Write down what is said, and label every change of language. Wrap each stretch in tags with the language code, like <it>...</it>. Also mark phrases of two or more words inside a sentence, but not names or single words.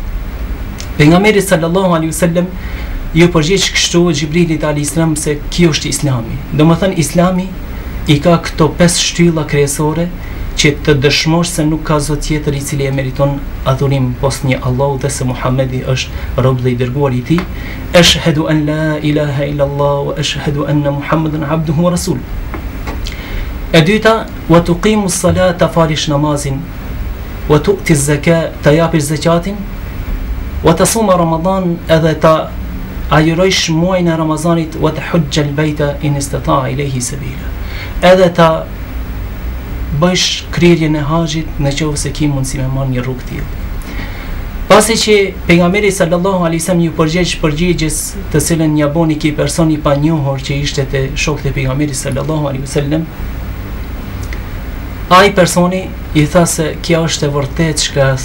<sq>Pejgamberi</sq> <ar>صلى الله عليه وسلم</ar> <sq>ju përgjigj kështu Xhibrilit</sq> <ar>عليه السلام</ar> <sq>se kjo është Islami. Domethënë Islami i ka këto 5 shtylla kryesore që të dëshmosh se nuk ka zot tjetër i cili e meriton adhurim pos një Allahu dhe se Muhamedi është rob dhe i dërguar i tij.</sq> <ar>أشهد أن لا إله إلا الله وأشهد أن محمدا عبده ورسوله.</ar> <sq>E dyta,</sq> <ar>وتقيم الصلاة,</ar> <sq>falish namazin,</sq> <ar>وتؤتي الزكاة,</ar> <sq>ta japish zakatin,</sq> <ar>وتصوم رمضان,</ar> <sq>edhe ta ajrojsh muajin e Ramazanit,</sq> <ar>وتحج البيت إن استطعت إليه سبيلا,</ar> <sq>edhe ta bësh kryerjen e haxhit në qoftë se ke mundësi me marrë një rrugë tillë. Pasi që pejgamberi</sq> <ar>صلى الله عليه وسلم</ar> <sq>ju përgjigjes të cilën ja boni ki person i panjohur që ishte te shokët e pejgamberit</sq> <ar>صلى الله عليه وسلم,</ar> <sq>ai personi i tha se kjo është e vërtetë çka e thu.</sq>